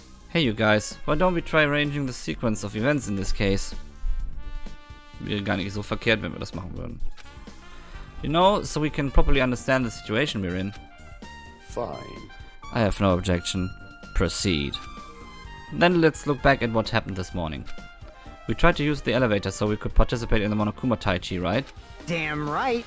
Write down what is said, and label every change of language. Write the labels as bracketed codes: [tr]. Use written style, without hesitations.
[en] Hey you guys, why don't we try arranging the sequence of events in this case? [de] Wäre gar nicht so verkehrt, wenn wir das machen würden. [en] You know, so we can properly understand the situation we're in. Fine. I have no objection. Proceed. Then let's look back at what happened this morning. We tried to use the elevator so we could participate in the Monokuma Taichi, right? Damn right.